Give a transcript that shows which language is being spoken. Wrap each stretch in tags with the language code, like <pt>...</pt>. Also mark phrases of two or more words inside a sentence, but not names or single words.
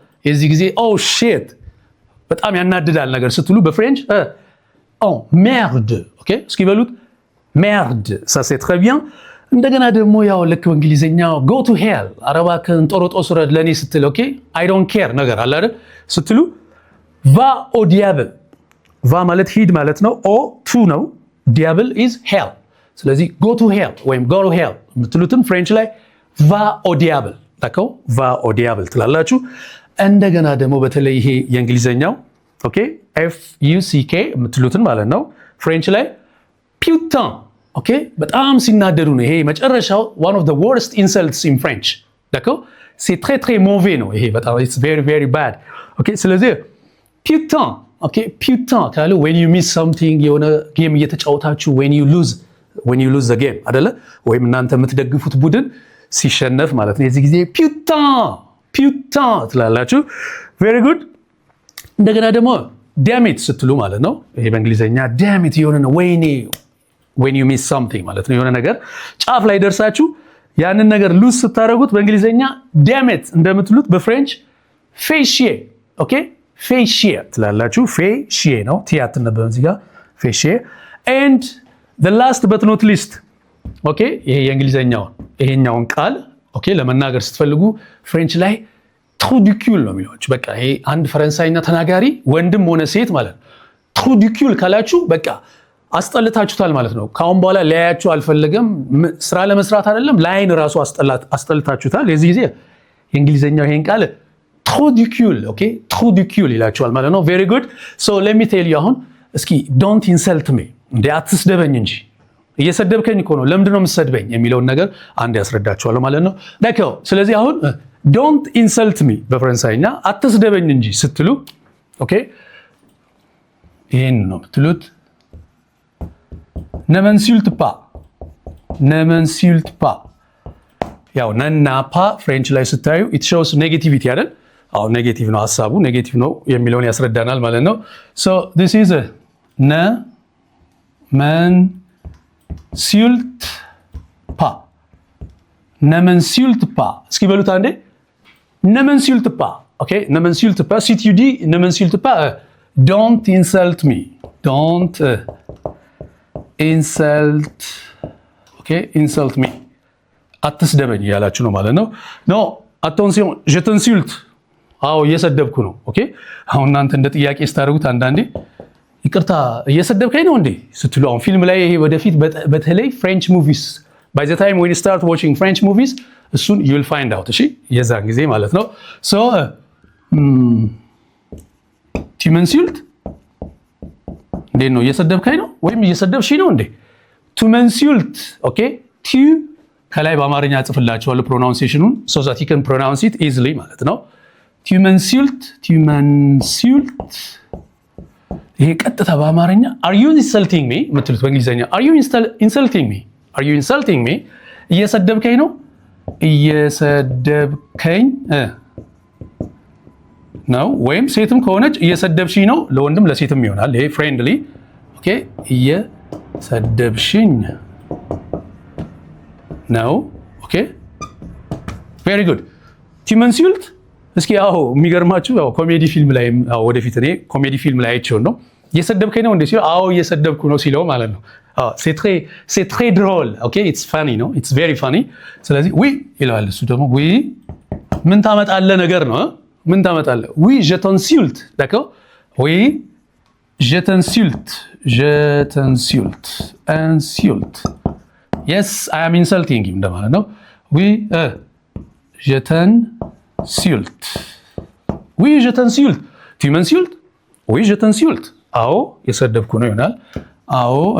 <am>የዚህ ጊዜ</am> <en>oh shit</en> <am>በጣም ያናድዳል ነገር ስትሉ በፍሬንች</am> <fr>oh merde</fr> <am>ኦኬ እስኪ በሉት ሜርድ</am> <fr>ça c'est très bien</fr> <am>እንደገና ደግሞ ያው ልክ በእንግሊዘኛው</am> <en>go to hell</en> <am>አረባክን ጦሮጦስ ረድ ለኔ ስትል ኦኬ</am> <en>I don't</en> <am>care ነገር አለ አይደል ስትሉ</am> <fr>va au diable</fr> <am>va ማለት ሂድ ማለት ነው ኦ ቱ ነው diable is hell ስለዚህ</am> <en>go to hell</en> <am>ወይም</am> <en>go to</en> <am>hell የምትሉትም ፍሬንች ላይ</am> <fr>va au diable</fr> <am>ታውቀው</am> <fr>va au diable</fr> <am>ትላላችሁ እንደገና ደግሞ በተለይ ይሄ የእንግሊዘኛው ኦኬ f u c k የምትሉትን ማለት ነው ፍሬንች ላይ putain ኦኬ በጣም ሲናደዱ ነው ይሄ መጨረሻው</am> <en>one of the worst insults in French</en> <fr>d'accord c'est très très mauvais</fr> <am>ነው ይሄ በጣም</am> <en>it's very very bad</en> <am>ኦኬ ስለዚህ putain ኦኬ putain ካሉ</am> <en>when you miss something</en> <am>የሆነ ጌም እየተጫወታችሁ</am> <en>when you lose the game</en> <am>አይደለ ወይም እናንተ የምትደግፉት ቡድን ሲሸነፍ ማለት ነው የዚህ ጊዜ putain ትላላችሁ</am> <en>very good</en> <am>እንደገና ደግሞ</am> <en>damn it</en> <am>ስትሉ ማለት ነው ይሄ በእንግሊዘኛ</am> <en>damn it</en> <am>የሆነ ነው ወይኔ</am> <en>when you miss something</en> <am>ማለት ነው የሆነ ነገር ጫፍ ላይ ደርሳችሁ ያንን ነገር ሉዝ ስታደርጉት በእንግሊዘኛ</am> <en>damn it</en> <am>እንደምትሉት በፍሬንች</am> <fr>fait chier</fr> <am>ኦኬ</am> <fr>fait chier</fr> <am>ትላላችሁ</am> <fr>fait chier</fr> <am>ነው ቲያት ነበርም እዚህ ጋር</am> <fr>fait chier</fr> <en>and the last but not least</en> <am>ኦኬ ይሄ ይሄኛውን ቃል ኦኬ ለመናገር ስትፈልጉ ፍሬንች ላይ</am> <fr>trou du cul</fr> <am>ነው የሚሏችሁ በቃ ይሄ አንድ ፈረንሳይኛ ተናጋሪ ወንድም ሆነ ሴት ማለት ነው</am> <fr>trou du cul</fr> <am>ካላችሁ በቃ አስጠልታችሁታል ማለት ነው ካሁን በኋላ ሊያያችሁ አልፈልግም ስራ ለመስራት አይደለም ላይን ራሱ አስጠልታችሁታል የዚህ ጊዜ የእንግሊዘኛው ይሄን ቃል</am> <fr>trou du cul</fr> <am>ኦኬ</am> <fr>trou du cul</fr> <am>ይላችኋል ማለት ነው</am> <en>very good so let me tell you</en> <am>አሁን እስኪ</am> <en>don't insult me</en> <am>እንዴ አትስደበኝ እንጂ እየሰደብከኝ እኮ ነው ለምንድን ነው የምትሰድበኝ የሚለውን ነገር አንድ ያስረዳችኋለሁ ማለት ነው d'accord ስለዚህ አሁን</am> <en>don't insult me</en> <am>በፈረንሳይኛ አትስደበኝ እንጂ ስትሉ ኦኬ ይሄን ነው የምትሉት</am> <fr>ne m'insulte pas</fr> <am>ያው ነና ፓ ፍሬንች ላይ ስታዩ</am> <en>it shows negativity</en> <am>አይደል አው ኔጌቲቭ ነው ሐሳቡ ኔጌቲቭ ነው የሚለውን ያስረዳናል ማለት ነው</am> <en>so this is a</en> <am>ne</am> <fr>m'insulte pas</fr> <am>እስኪ በሉት አንዴ</am> <fr>ne m'insulte pas ኦኬ ne m'insulte pas si tu dis ne m'insulte pas</fr> <en>don't insult me don't insult me</en> <am>አትስደበኝ ያላችሁ ነው ማለት ነው</am> <en>no attention</en> <fr>je t'insulte</fr> <am>አዎ እየሰደብኩ ነው ኦኬ አሁን እናንተ እንደ ጥያቄ ስታደርጉት አንዳንዴ ይቅርታ እየሰደብከኝ ነው እንዴ ስትሉ አሁን ፊልም ላይ ይሄ ወደፊት በተለይ ፍሬንች ሙቪስ</am> <en>by the time when you start watching French movies</en> <am>እሱን</am> <en>you will find out</en> <am>እሺ የዛን ጊዜ ማለት ነው so</am> <fr>tu m'insultes</fr> <am>እንዴ ነው እየሰደብከኝ ነው ወይም እየሰደብሽ ነው እንዴ</am> <fr>to m'insulte</fr> <am>ኦኬ tu ከላይ በአማርኛ ጽፍላችኋለሁ pronunciation-ን</am> <en>so that you can pronounce it easily</en> <am>ማለት ነው</am> <fr>tu m'insultes</fr> <am>ይሄ ቀጥታ በአማርኛ</am> <en>are you insulting me</en> <am>ምትሉት በእንግሊዘኛ</am> <en>are you insulting me</en> <am>እየሰደብከኝ ነው እየሰደብከኝ ነው ወይም ሴትም ከሆነች እየሰደብሽኝ ነው ለወንድም ለሴትም ይሆናል ይሄ ፍሬንድሊ ኦኬ እየሰደብሽኝ ነው ኦኬ</am> <en>very good</en> <fr>tu m'insultes</fr> <am>እስኪ አዎ የሚገርማችሁ ያው ኮሜዲ ፊልም ላይ ወደፊት እኔ ኮሜዲ ፊልም ላይ አይቼው ነው እየሰደብከኝ ነው እንዴ ሲለው አዎ እየሰደብኩ ነው ሲለው ማለት ነው</am> <fr>c'est très drôle</fr> <am>ኦኬ</am> <en>it's funny no it's very funny</en> <am>ስለዚህ oui ይላል እሱ ደግሞ oui ምን ታመጣለህ ነገር ነው ምን ታመጣለህ</am> <fr>oui je t'insulte d'accord oui je t'insulte insulte</fr> <en>yes I am insulting you</en> <am>እንደማለት ነው</am> <fr>oui je t'insulte oui je t'insulte tu m'insultes oui je t'insulte</fr> <am>አዎ እየሰደብኩ ነው ይሆናል አዎ</am>